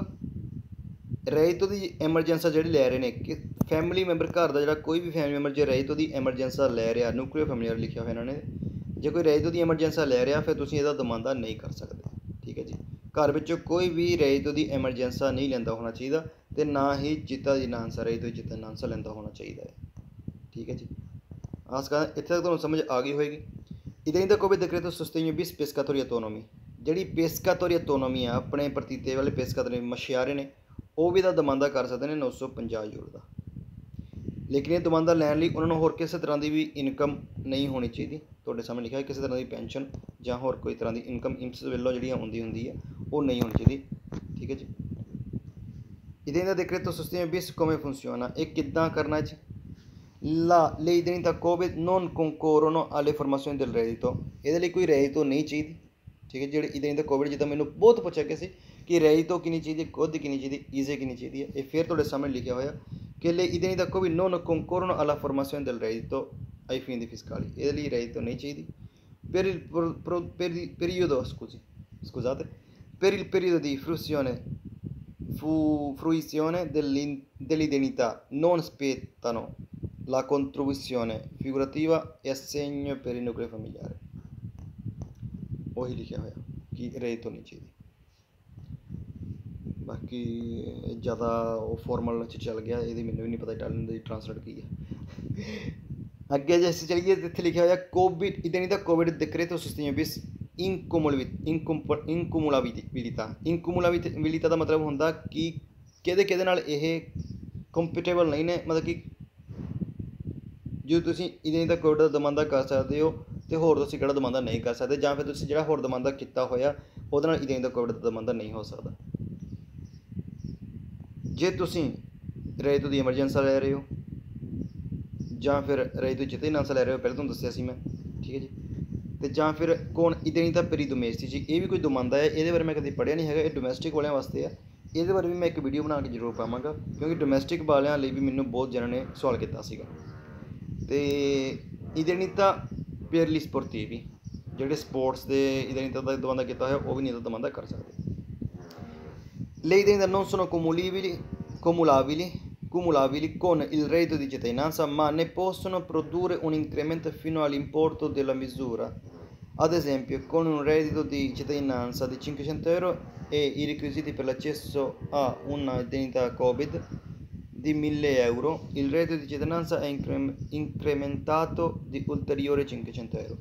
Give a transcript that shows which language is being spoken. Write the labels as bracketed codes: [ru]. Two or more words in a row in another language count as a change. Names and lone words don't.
[pa] ਰਾਇਤੋ ਦੀ ਐਮਰਜੈਂਸੀ ਜਿਹੜੀ ਲੈ ਰਹੇ ਨੇ ਕਿ [en] family member [pa] ਘਰ ਦਾ ਜਿਹੜਾ ਕੋਈ ਵੀ [en] family member [pa] ਜੇ ਰਾਇਤੋ ਦੀ ਐਮਰਜੈਂਸੀ ਲੈ ਰਿਹਾ, [en] nuclear family [pa] ਲਿਖਿਆ ਹੋਇਆ ਇਹਨਾਂ ਨੇ, ਜੇ ਕੋਈ ਰਾਇਤੋ ਦੀ ਐਮਰਜੈਂਸੀ ਲੈ ਰਿਹਾ ਫਿਰ ਤੁਸੀਂ ਇਹਦਾ ਦਮਾਂਦਾ ਨਹੀਂ ਕਰ ਸਕਦੇ। ਠੀਕ ਹੈ ਜੀ, ਘਰ ਵਿੱਚੋਂ ਕੋਈ ਵੀ ਰਾਇਤੋ ਦੀ ਐਮਰਜੈਂਸੀ ਨਹੀਂ ਲੈਂਦਾ ਹੋਣਾ ਚਾਹੀਦਾ, ਅਤੇ ਨਾ ਹੀ cittadinanza ਰਾਇਤੋ ਦੀ cittadinanza ਲੈਂਦਾ ਹੋਣਾ ਚਾਹੀਦਾ ਹੈ। ਠੀਕ ਹੈ ਜੀ, ਆਸ ਕਰ ਇੱਥੇ ਤੱਕ ਤੁਹਾਨੂੰ ਸਮਝ ਆ ਗਈ ਹੋਏਗੀ। ਇਹਦੇ ਦਾ ਕੋਈ [it] decreto sostegno bis pescatori autonomi, [pa] ਜਿਹੜੀ [it] pescatori autonomi [pa] ਆ ਆਪਣੇ ਪ੍ਰਤੀਤੇ ਵਾਲੇ pescatori ਮਛਿਆਰੇ ਨੇ ਉਹ ਵੀ ਇਹਦਾ ਦਮਾਂਦਾ ਕਰ ਸਕਦੇ ਨੇ 950 ਯੂਰੋ ਦਾ। ਲੇਕਿਨ ਇਹ ਦਮਾਂਦਾ ਲੈਣ ਲਈ ਉਹਨਾਂ ਨੂੰ ਹੋਰ ਕਿਸੇ ਤਰ੍ਹਾਂ ਦੀ ਵੀ ਇਨਕਮ ਨਹੀਂ ਹੋਣੀ ਚਾਹੀਦੀ। ਤੁਹਾਡੇ ਸਾਹਮਣੇ ਲਿਖਿਆ ਕਿਸੇ ਤਰ੍ਹਾਂ ਦੀ ਪੈਨਸ਼ਨ ਜਾਂ ਹੋਰ ਕੋਈ ਤਰ੍ਹਾਂ ਦੀ ਇਨਕਮ ਇੰਪਸ ਵੱਲੋਂ ਜਿਹੜੀਆਂ ਹੁੰਦੀ ਹੈ ਉਹ ਨਹੀਂ ਹੋਣੀ ਚਾਹੀਦੀ। ਠੀਕ ਹੈ ਜੀ। ਇਹਦੇ ਦਾ [it] decreto sostegno bis come funziona, [pa] ਇਹ ਕਿੱਦਾਂ ਕਰਨਾ ਜੀ। [it] le indennità Covid non concorrono alle formazioni del reddito, [pa] ਇਹਦੇ ਲਈ ਕੋਈ reddito ਨਹੀਂ ਚਾਹੀਦੀ। ਠੀਕ ਹੈ, ਜਿਹੜੇ [it] indennità Covid [pa] ਜਿੱਦਾਂ ਮੈਨੂੰ ਬਹੁਤ ਪੁੱਛਿਆ ਗਿਆ ਸੀ ਕਿ reddito ਕਿੰਨੀ ਚਾਹੀਦੀ, ਕੁੱਦ ਕਿੰਨੀ ਚਾਹੀਦੀ, ਈਜ਼ੇ ਕਿੰਨੀ ਚਾਹੀਦੀ ਹੈ, ਇਹ ਫਿਰ ਤੁਹਾਡੇ ਸਾਹਮਣੇ ਲਿਖਿਆ ਹੋਇਆ ਕਿ [it] le indennità Covid non concorrono alla formazione del reddito ai fini fiscali, [pa] ਇਹਦੇ ਲਈ reddito ਨਹੀਂ ਚਾਹੀਦੀ। [it] per il periodo di fruizione fruizione dell'indennità non spettano la contribuzione figurativa e assegno per il nucleo familiare। [pa] ਉਹੀ ਲਿਖਿਆ ਹੋਇਆ ਕਿ ਰੇਤ ਹੋਣੀ ਚਾਹੀਦੀ। ਬਾਕੀ ਜ਼ਿਆਦਾ ਉਹ ਫਾਰਮਲ 'ਚ ਚੱਲ ਗਿਆ, ਇਹਦੀ ਮੈਨੂੰ ਵੀ ਨਹੀਂ ਪਤਾ ਇਟਾਲੀਅਨ ਦੀ ਟ੍ਰਾਂਸਲੇਟ ਕੀ ਹੈ। ਅੱਗੇ ਜੇ ਅਸੀਂ ਚਲੀਏ ਇੱਥੇ ਲਿਖਿਆ ਹੋਇਆ ਕੋਵਿਡ [it] indennità covid decreto sostegno bis incumulabilità [pa] ਦਾ ਮਤਲਬ ਹੁੰਦਾ ਕਿ ਕਿਹਦੇ ਨਾਲ ਇਹ ਕੰਪੈਟੇਬਲ ਨਹੀਂ ਨੇ, ਮਤਲਬ ਕਿ ਜੋ ਤੁਸੀਂ [it] indennità covid [pa] ਦਾ ਦਮਾਂਦਾ ਕਰ ਸਕਦੇ ਹੋ ਅਤੇ ਹੋਰ ਤੁਸੀਂ ਕਿਹੜਾ ਦਮਾਂਦਾ ਨਹੀਂ ਕਰ ਸਕਦੇ, ਜਾਂ ਫਿਰ ਤੁਸੀਂ ਜਿਹੜਾ ਹੋਰ ਦਮਾਂਦਾ ਕੀਤਾ ਹੋਇਆ ਉਹਦੇ ਨਾਲ [it] indennità covid [pa] ਦਾ ਦਮਾਂਦਾ ਨਹੀਂ ਹੋ ਸਕਦਾ। ਜੇ ਤੁਸੀਂ ਰੇਤੂ ਦੀ ਐਮਰਜੈਂਸੀ ਲੈ ਰਹੇ ਹੋ ਜਾਂ ਫਿਰ ਰੇਤੂ cittadinanza ਲੈ ਰਹੇ ਹੋ, ਪਹਿਲਾਂ ਤੁਹਾਨੂੰ ਦੱਸਿਆ ਸੀ ਮੈਂ, ਠੀਕ ਹੈ ਜੀ। ਅਤੇ ਜਾਂ ਫਿਰ [it] con indennità per i domestici, [pa] ਇਹ ਵੀ ਕੋਈ ਦਮਾਂਦਾ ਹੈ, ਇਹਦੇ ਬਾਰੇ ਮੈਂ ਕਦੇ ਪੜ੍ਹਿਆ ਨਹੀਂ ਹੈਗਾ, ਇਹ ਡੋਮੈਸਟਿਕ ਵਾਲਿਆਂ ਵਾਸਤੇ ਹੈ। ਇਹਦੇ ਬਾਰੇ ਵੀ ਮੈਂ ਇੱਕ ਵੀਡੀਓ ਬਣਾ ਕੇ ਜ਼ਰੂਰ ਪਾਵਾਂਗਾ, ਕਿਉਂਕਿ ਡੋਮੈਸਟਿਕ ਵਾਲਿਆਂ ਲਈ ਵੀ ਮੈਨੂੰ ਬਹੁਤ ਜਣਾਂ ਨੇ ਸਵਾਲ ਕੀਤਾ ਸੀਗਾ। ਅਤੇ [it] indennità per gli sportivi, [pa] ਜਿਹੜੇ ਸਪੋਰਟਸ ਦੇ indennità ਦਾ ਦਮਾਂਦਾ ਕੀਤਾ ਹੋਇਆ ਉਹ ਵੀ ਨਹੀਂ ਇਹਦਾ ਦਮਾਂਦਾ ਕਰ ਸਕਦੇ। [it] Le indennità non sono cumulabili con il reddito di cittadinanza, ma ne possono produrre un incremento fino all'importo della misura. Ad esempio, con un reddito di cittadinanza di 500 euro e i requisiti per l'accesso a una indennità Covid di 1000 euro, il reddito di cittadinanza è incrementato di ulteriori 500 euro।